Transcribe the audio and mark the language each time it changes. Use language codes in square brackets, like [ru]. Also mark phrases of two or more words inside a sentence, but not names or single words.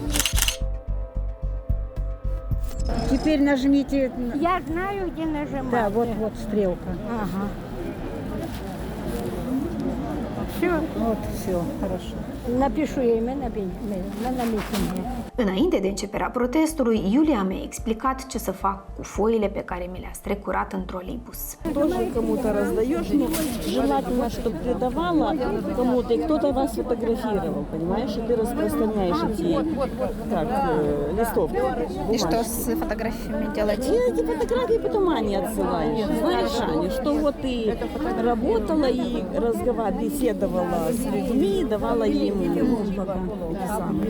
[ru] Теперь нажмите. Я знаю, где нажимать. Да, вот стрелка. Ага. Все. Вот, все, хорошо. Напишу имя на митинге. [ro] Înainte de începerea protestului, Iulia mi-a explicat ce să fac cu foile pe care mi le-a strecurat în troleibus. [ru] Тоже кому-то раздаешь, но желательно, чтобы передавала кому-то, и кто-то вас фотографировал, понимаешь, и ты распространяешь эти листовки. И что с фотографиями делать? И эти фотографии потом Ане отсылаешь. Знаешь, Аня, что вот ты работала и беседовала с людьми, давала им эти самые.